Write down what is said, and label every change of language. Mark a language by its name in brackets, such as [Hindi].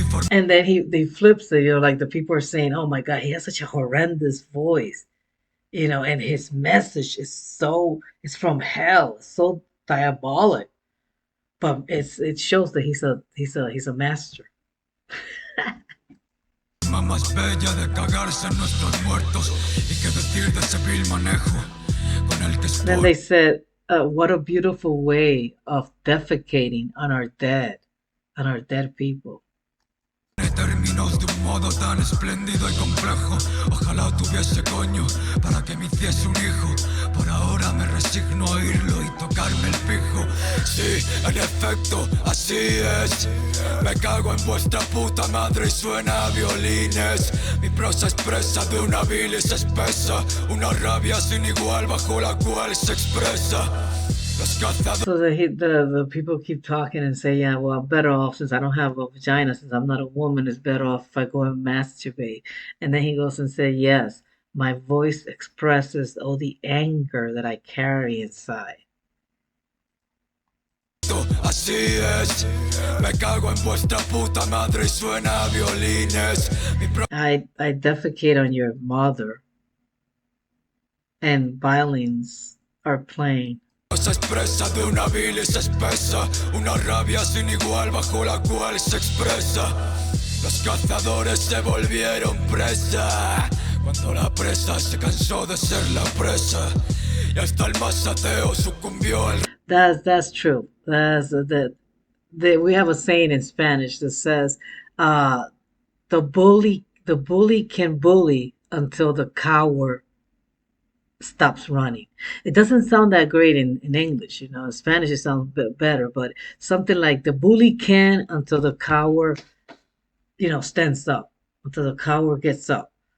[English] And then they flips it, like the people are saying, oh my God, he has such a horrendous voice, and his message is it's from hell, it's so diabolic, but it shows that he's a master. [Spanish] Más bella de cagarse en nuestros muertos y qué decir de ese vil manejo con el que [English] Then they said, what a beautiful way of defecating on our dead people. [Spanish] Términos de un modo tan espléndido y complejo. Ojalá tuviese coño para que me hiciese un hijo. Por ahora me resigno a oírlo y tocarme el pijo. Sí, en efecto, así es. Me cago en vuestra puta madre y suena a violines. Mi prosa expresa de una bilis espesa, una rabia sin igual bajo la cual se expresa. Los cazadores. [English] So the people keep talking and say, yeah, well, I'm better off since I don't have a vagina, since I'm not a woman, it's better off if I go and masturbate. And then he goes and say, yes, my voice expresses all the anger that I carry inside. [Spanish] Así es, me cago en vuestra puta madre y suena a violines. [English] I defecate on your mother and violins are playing. [Spanish] Se expresa de una bilis espesa, una rabia sin igual bajo la cual se expresa. Los cazadores se volvieron presa, cuando la presa se cansó de ser la presa. Y hasta el más ateo sucumbió al. [English] That's true. That's that we have a saying in Spanish that says, uh, the bully can bully until the coward stops running. It doesn't sound that great in English, In Spanish it sounds a bit better, but something like the bully can until the coward, stands up, until the coward gets up.